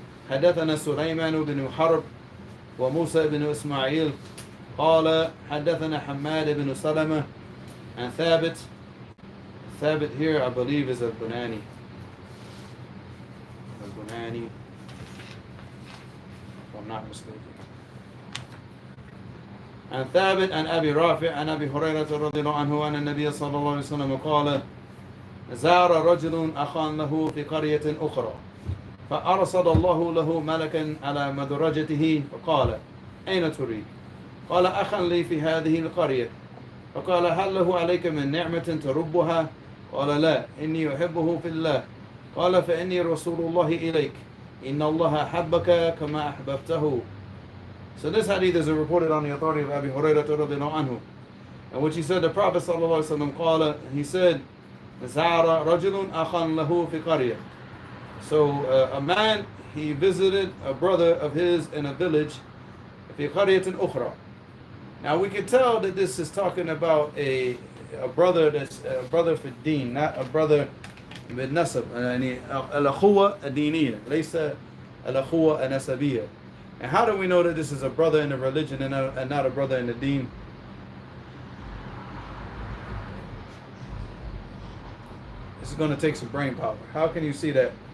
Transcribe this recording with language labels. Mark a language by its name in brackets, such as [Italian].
[Arabic] حدثنا سليمان بن حرب وموسى بن إسماعيل قال حدثنا حماد بن سلمة عن ثابت. [English] Thabit here, I believe, is al-Bunani. Al-Bunani, if I'm not mistaken. [Arabic] عن ثابت عن أبي رافع عن أبي هريرة رضي الله عنه أن النبي صلى الله عليه وسلم قال زار رجل أخا له في قرية أخرى فأرسل الله له ملكا على مدرجته فقال أين تريد؟ قال أخا لي في هذه القرية فقال هل له عليك من نعمة تربها؟ قال لا إني أحبه في الله قال فإني رسول الله إليك إن الله أحبك كما أحببته. [English] So this hadith is reported on the authority of Abi Hurairah radhiyallahu anhu, in which he said the Prophet sallallahu alaihi wasallam قال, he said [Arabic] زار رجل أخا له في قرية. [English] So a man, he visited a brother of his in a village [Arabic] في قرية أخرى. [English] Now we can tell that this is talking about a brother that's a brother for deen, not a brother بالنسب. [Arabic] يعني الأخوة الدينية ليس الأخوة النسبية. [English] And how do we know that this is a brother in the religion and not a brother in the deen? This is going to take some brain power. How can you see that?